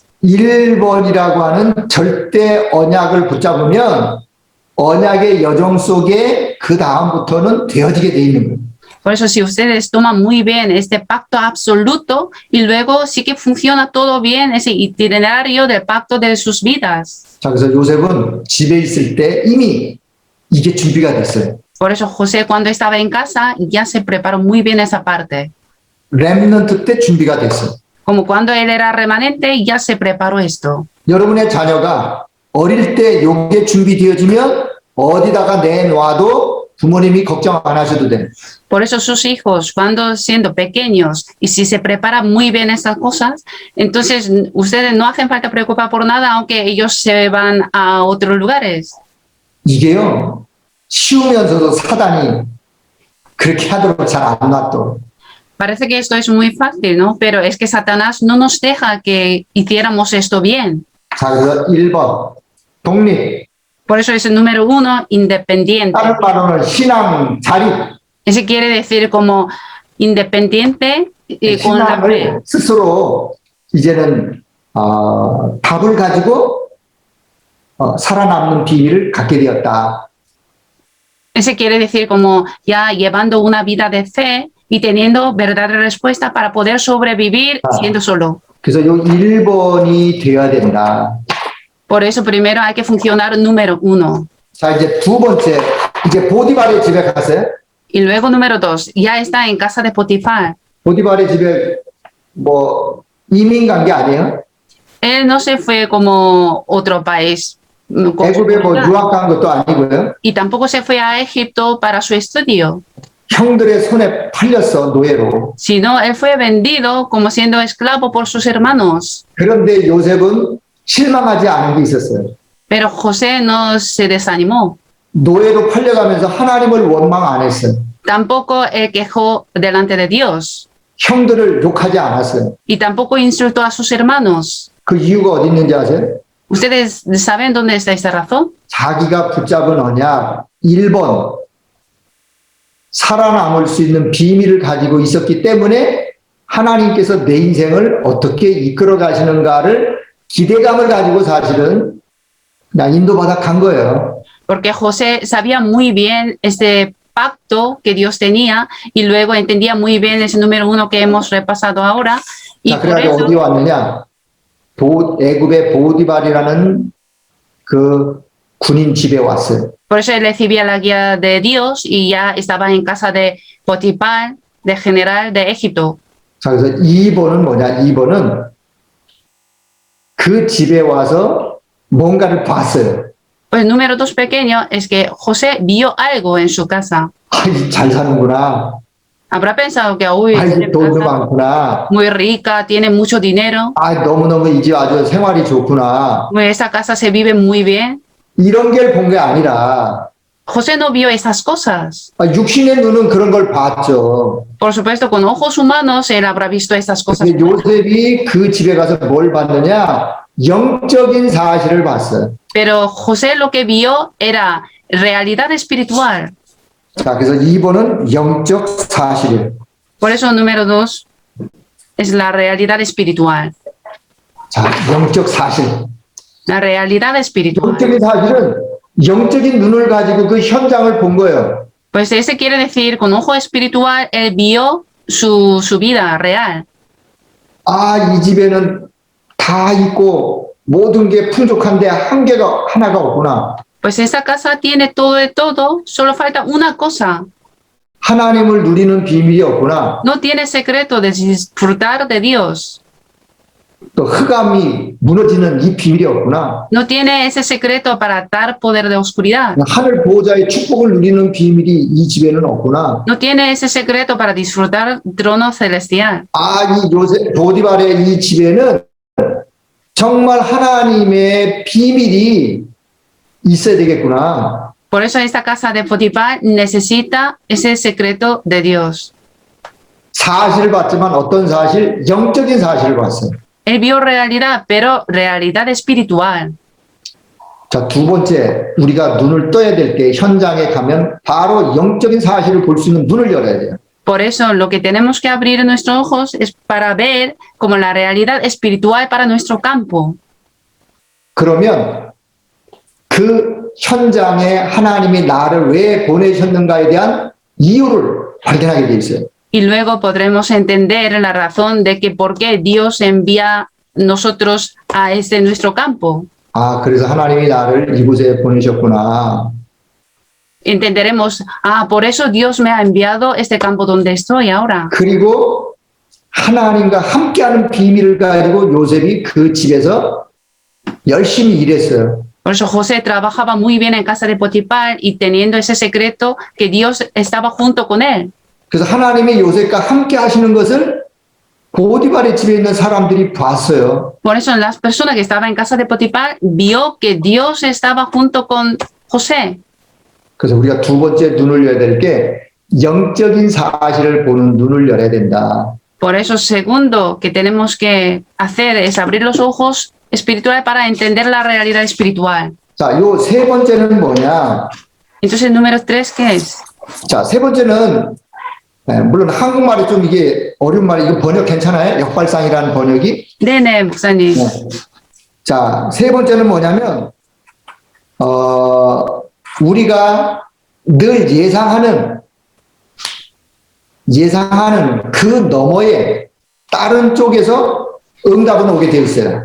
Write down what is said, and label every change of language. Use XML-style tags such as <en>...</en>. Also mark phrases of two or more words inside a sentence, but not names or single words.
<ko>1번이라고 하는 절대 언약을 붙잡으면 언약의 여정 속에 그 다음부터는 되어지게 돼 있는 거예요.</ko> <es>Por eso si ustedes toman muy bien este pacto absoluto y luego sí que funciona todo bien ese itinerario del pacto de sus vidas.</es> <ko>자, 그래서 요셉은 집에 있을 때 이미 이게 준비가 됐어요.</ko> <es>Por eso José cuando estaba en casa ya se preparó muy bien esa parte.</es> <ko>렘넌트 때 준비가 됐어요.</ko> <es>Como cuando él era remanente ya se preparó esto.</es> <ko>여러분의 자녀가 어릴 때 요게 준비되어지면 어디다가 내놔도 부모님이 걱정 안 하셔도 돼.</ko> <es>Por eso sus hijos, cuando siendo pequeños, y si se preparan muy bien esas cosas, entonces ustedes no hacen falta preocupar por nada, aunque ellos se van a otros lugares.</es> <ko>이게요, 쉬우면서도 사단이 그렇게 하도록 잘 안 놔둬.</ko> <es>Parece que esto es muy fácil, ¿no? Pero es que Satanás no nos deja que hiciéramos esto bien.</es> <ko>자, 그래서 1번 독립.</ko> <es>Por eso es el número 1, independiente.</es> <ko>다른 말로는 신앙 자립.</ko> <es>Ese quiere decir como independiente con la fe.</es> <ko>신앙을 스스로 이제는 답을 가지고 살아남는 비밀을 갖게 되었다.</ko> <es>Ese quiere decir como ya llevando una vida de fe y teniendo verdadera respuesta para poder sobrevivir siendo solo.</es> <ko>그래서 요 1번이 되어야 된다.</ko> <es>Por eso primero hay que funcionar número 1.</es> <ko>자, 이제 두 번째, 이제 보디발의 집에 갔어요.</ko> <es>Y luego número 2, ya está en casa de Potifar.</es> <ko>보디발의 집에 뭐 이민 간 게 아니에요.</ko> <es>Él no se fue como otro país. Con su</es> <ko>애굽에 뭐</ko> <es>comunidad.</es> <ko>유학 간 것도 아니고요.</ko> <es>Y tampoco se fue a Egipto para su estudio,</es> <ko>형들의 손에 팔렸어, 노예로.</ko> <es>sino él fue vendido como siendo esclavo por sus hermanos.</es> <ko>그런데 요셉은 실망하지 않은 게 있었어요.</ko> <es>Pero José no se desanimó.</es> <ko>노예로 팔려가면서 하나님을 원망 안 했어요.</ko> <es>Tampoco él quejó delante de Dios.</es> <ko>형들을 욕하지 않았어요.</ko> <es>Y tampoco insultó a sus hermanos.</es> <ko>그 이유가 어디 있는지 아세요?</ko> <es>¿Ustedes saben dónde está esta razón?</es> <ko>자기가 붙잡은 언약 1번 살아남을 수 있는 비밀을 가지고 있었기 때문에 하나님께서 내 인생을 어떻게 이끌어 가시는가를 기대감을 가지고 사실은 그냥 인도받아 간 거예요.</ko> <es>Porque José sabía muy bien este pacto que Dios tenía y luego entendía muy bien ese número 1 que hemos repasado ahora. Y</es> <ko>자,</ko> <es>por</es> <ko>그래가지고 어디</ko> <es>eso,</es> <ko>왔느냐? 애굽의 보디발이라는 그 군인 집에 왔어요.</ko> <es>por eso él recibía la guía de Dios y ya estaba en casa de Potifar, de general de Egipto.</es> <ko>자, 그래서 2번은 뭐냐? 2번은 그 집에 와서 뭔가를 봤어요.</ko> <es>Pues el número 2 pequeño es que José vio algo en su casa.</es> <ko>아이, 잘 사는구나.</ko> <es>Habrá pensado que, uy,</es> <ko>아이,</ko> <es>tiene</es> <ko>돈도</ko> <es>casa</es> <ko>많구나.</ko> <es>muy rica, tiene mucho dinero,</es> <ko>아, 너무너무 이 집 아주 생활이 좋구나.</ko> <es>pues esa casa se vive muy bien.</es> <ko>이런 걸 본 게 아니라</ko> <es>José no vio esas cosas.</es> <ko>육신의 눈은 그런 걸 봤죠.</ko> <es>Por supuesto, con ojos humanos él habrá visto estas cosas.</es> <ko>근데 요셉이 그 집에 가서 뭘 봤느냐? 영적인 사실을 봤어요.</ko> <es>Pero José lo que vio era realidad espiritual.</es> <ko>자, 그래서 2번은 영적 사실이에요.</ko> <es>Por eso número 2 es la realidad espiritual.</es> <ko>자, 영적 사실.</ko> <es>La realidad espiritual.</es> <ko>영적인 사실은 영적인 눈을 가지고 그 현장을 본 거예요.</ko> <es>Pues ese quiere decir, con ojo espiritual, él vio su vida real.</es> <ko>아, 이 집에는 다 있고 모든 게 풍족한데 한계가 하나가 없구나.</ko> <es>Pues esa casa tiene todo de todo, solo falta una cosa.</es> <ko>하나님을 누리는 비밀이 없구나.</ko> <es>No tiene secreto de disfrutar de Dios.</es> <ko>또 흑암이 무너지는 이 비밀이 없구나.</ko> <es>No tiene ese secreto para dar poder de oscuridad.</es> <ko>하늘 보호자의 축복을 누리는 비밀이 이 집에는 없구나.</ko> <es>No tiene ese secreto para disfrutar trono celestial.</es> <ko>아, 이 요셉 보디발의 이 집에는 정말 하나님의 비밀이 있어야 되겠구나.</ko> <es>Por eso esta casa de Potifar necesita ese secreto de Dios.</es> <ko>사실을 봤지만 어떤 사실? 영적인 사실을 봤어요.</ko> <es>Él vio realidad, pero realidad espiritual.</es> <ko>자, 두 번째, 우리가 눈을 떠야 될 때 현장에 가면 바로 영적인 사실을 볼 수 있는 눈을 열어야 돼요.</ko> <es>Por eso lo que tenemos que abrir nuestros ojos es para ver como la realidad espiritual para nuestro campo.</es> <ko>그러면 그 현장에 하나님이 나를 왜 보내셨는가에 대한 이유를 발견하게 돼 있어요.</ko> <es>Y luego podremos entender la razón de que por qué Dios envía nosotros a este nuestro campo.</es> <ko>아, 그래서 하나님이 나를 이곳에 보내셨구나.</ko> <es>Entenderemos, por eso Dios me ha enviado a este campo donde estoy ahora.</es> <ko>그리고 하나님과 함께하는 비밀을 가지고 요셉이 그 집에서 열심히 일했어요.</ko> <es>Por eso José trabajaba muy bien en casa de Potifar y teniendo ese secreto que Dios estaba junto con él.</es> <ko>그래서 하나님이 요셉과 함께 하시는 것을 보디발의 집에 있는 사람들이 봤어요.</ko> <es>Por eso las personas que estaban en casa de Potifar vio que Dios estaba junto con José.</es> <ko>그래서 우리가 두 번째 눈을 열어야 될 게 영적인 사실을 보는 눈을 열어야 된다.</ko> <es>Por eso, segundo que tenemos que hacer es abrir los ojos espirituales para entender la realidad espiritual.</es> <ko>자, 요 세 번째는 뭐냐?</ko> <es>Entonces, número 3, ¿qué es?</es> <ko>자, 세 번째는 물론 한국말이 좀 이게 어려운 말이 이거 번역 괜찮아요? 역발상이라는 번역이. 네네, 목사님. 자, 세 번째는 뭐냐면 우리가 늘 예상하는 그 너머에 다른 쪽에서 응답은 오게 되어 있어요.</ko>